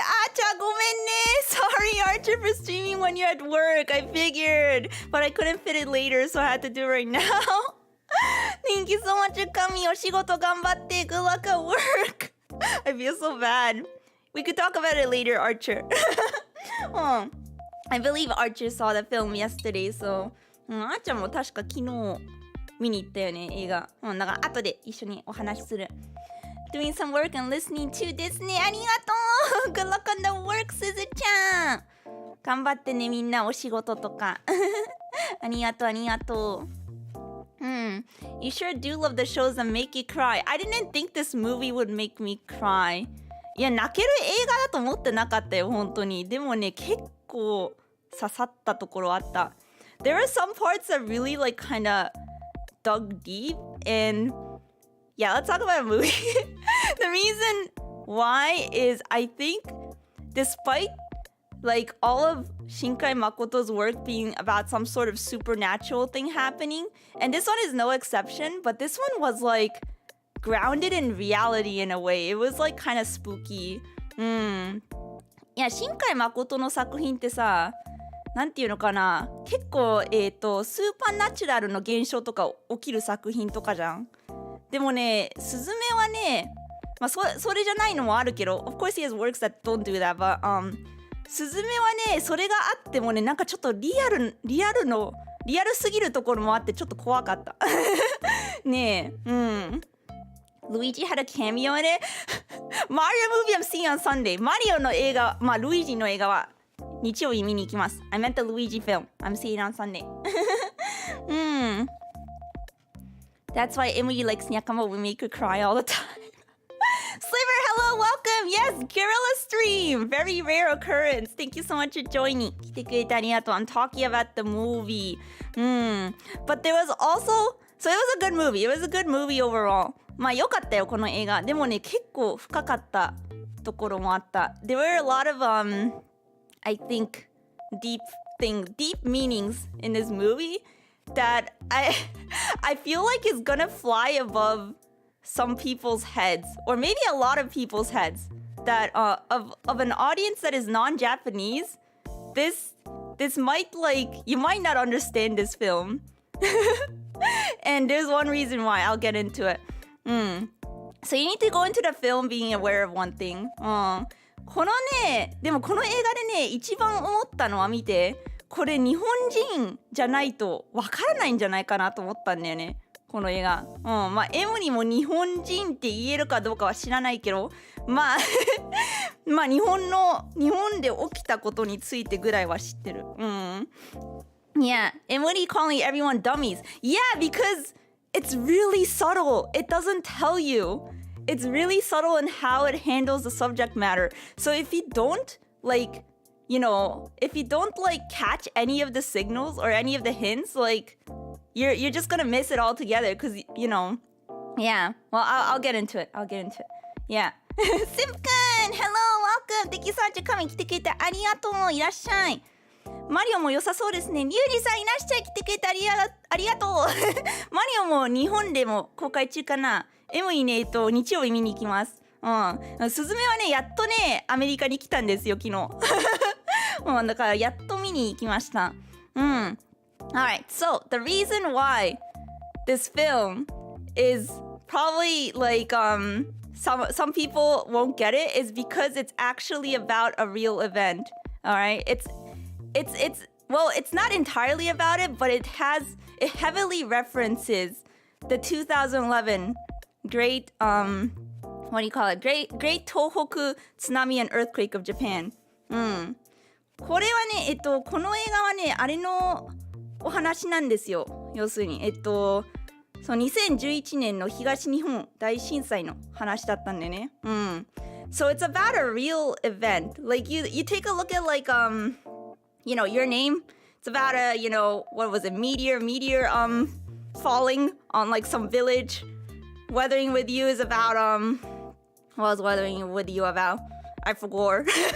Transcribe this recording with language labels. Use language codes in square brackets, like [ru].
[ja] あーちゃんごめんね。 [en] Sorry, Archer, for streaming when you're at work. I figured. But I couldn't fit it later, so I had to do it right now. Thank you so much for coming. [ja] お仕事頑張って。 [en] Good luck at work. I feel so bad. We could talk about it later, Archer. I believe Archer saw the film yesterday, so [ja] あーちゃんも確か昨日見に行ったよね、映画。だから後で一緒にお話しする。 [en] Doing some work and listening to [ja] ですね。ありがとう [en] Good luck on the work, [ja] すずちゃん頑張ってね、みんなお仕事とか。ありがとう、ありがとう。 [en] You sure do love the shows that make you cry. I didn't think this movie would make me cry. [ja] いや、泣ける映画だと思ってなかったよ、本当に。でもね、結構刺さったところあった。 [en] There are some parts that really like kind of dug deep and yeah, let's talk about a movie. The reason why is I think despite like all of Shinkai Makoto's work being about some sort of supernatural thing happening, and this one is no exception, but this one was like grounded in reality in a way. It was like kind of spooky. [ja] いや、新海誠の作品ってさ、なんていうのかな、結構スーパーナチュラルの現象とか起きる作品とかじゃん。でもね、スズメはね、まあそれじゃないのもあるけど、 [en] of course he has works that don't do that, but [ja] スズメはね、それがあってもね、なんかちょっとリアルすぎるところもあってちょっと怖かった。 [en] ねえ、Luigi had a cameo in it. Mario movie I'm seeing on Sunday. [ja] マリオの映画、まあルイージの映画は日曜日見に行きます。 [en] I meant the Luigi film. I'm seeing it on Sunday. That's why Emuri likes Nyakama. We make her cry all the time. Sliver, hello, welcome. Yes, Guerrilla stream. Very rare occurrence. Thank you so much for joining. [ja] 来てくれてありがとう. [en] I'm talking about the movie. But there was also... So it was a good movie. It was a good movie overall. [ja] まあ良かったよ、この映画。でもね、結構深かったところもあった。 [en] There were a lot of, I think, deep meanings in this movie that I feel like is gonna fly above some people's heads, or maybe a lot of people's heads, that of an audience that is non-Japanese, this might like, you might not understand this film. And there's one reason why. I'll get into it. So you need to go into the film being aware of one thing. [ja] このね、でもこの映画でね、一番思ったのは見て、これ日本人じゃないとわからないんじゃないかなと思ったんだよね、この映画。まあエムにも日本人って言えるかどうかは知らないけど、まあまあ日本で起きたことについてぐらいは知ってる。 [en] Yeah, Emuri calling everyone dummies. Yeah, because it's really subtle. It doesn't tell you. It's really subtle in how it handles the subject matter. So if you don't like, you know, if you don't like catch any of the signals or any of the hints, like you're just gonna miss it altogether. Because you know, yeah. Well, I'll get into it. Yeah. Simkun, hello, welcome. Thank you so much for coming. [ja] 来てくれてありがとう。いらっしゃい。マリオも良さそうですね。リュウジさんいらっしゃい。来てくれてありがとう。マリオも日本でも公開中かな。エムイね、日曜日見に行きます。スズメはね、やっとね、アメリカに来たんですよ、昨日。だからやっと見に行きました。 [en] Alright, so the reason why this film is probably like some people won't get it is because it's actually about a real event. Alright, it's well, it's not entirely about it, but it heavily references the 2011 great what do you call it? Great Tohoku tsunami and earthquake of Japan. [ja] これはね、この映画はね、あれのお話なんですよ。要するに、そう、2011年の東日本大震災の話だったんでね。 [en] So it's about a real event. Like you take a look at like your name. It's about a what was it, meteor falling on like some village. Weathering with You is about what was Weathering with You about? I forgot.